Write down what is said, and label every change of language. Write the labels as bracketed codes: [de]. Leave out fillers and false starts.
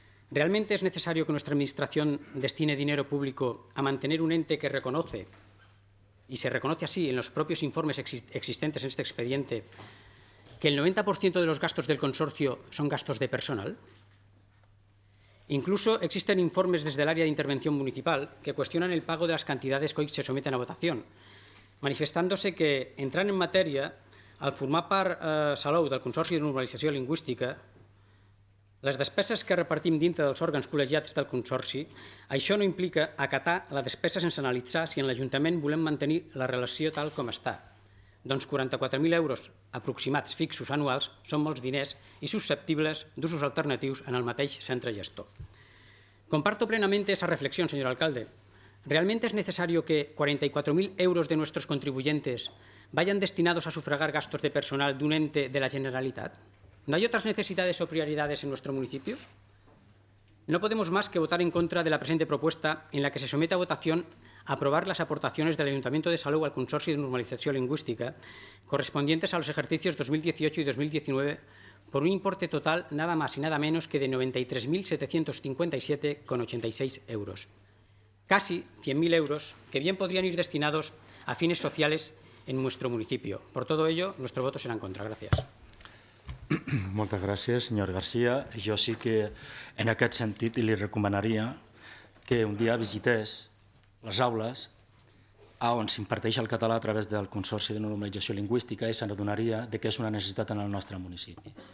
[es] ¿Realmente es necesario que nuestra Administración destine dinero público a mantener un ente que reconoce, y se reconoce así en los propios informes existentes en este expediente, que el 90% de los gastos del consorcio son gastos de personal? Incluso existen informes desde el área de intervención municipal que cuestionan el pago de las cantidades que hoy se someten a votación, manifestándose que entran en materia al [ca] formar part [es] Salou del Consorci de Normalització Lingüística. [ca] Les despeses que repartim dintre dels òrgans col·legiats del Consorci, això no implica acatar la despesa sense analitzar si en l'Ajuntament volem mantenir la relació tal com està. Doncs 44.000 euros aproximats fixos anuals són molts diners i susceptibles d'usos alternatius en el mateix centre gestor. [es] Comparto plenamente esa reflexión, señor alcalde. ¿Realmente es necesario que 44.000 euros de nuestros contribuyentes vayan destinados a sufragar gastos de personal de un ente de la Generalitat? ¿No hay otras necesidades o prioridades en nuestro municipio? No podemos más que votar en contra de la presente propuesta en la que se somete a votación aprobar las aportaciones del Ayuntamiento de Salou al Consorci de Normalización Lingüística correspondientes a los ejercicios 2018 y 2019 por un importe total nada más y nada menos que de 93.757,86 euros. Casi 100.000 euros que bien podrían ir destinados a fines sociales en nuestro municipio. Por todo ello, nuestro voto será en contra. Gracias. [ca] Moltes gràcies, senyor García. Jo sí que en aquest sentit li recomanaria que un dia visités les aules on s'imparteix el català a través del Consorci de Normalització Lingüística i s'adonaria que és una necessitat en el nostre municipi.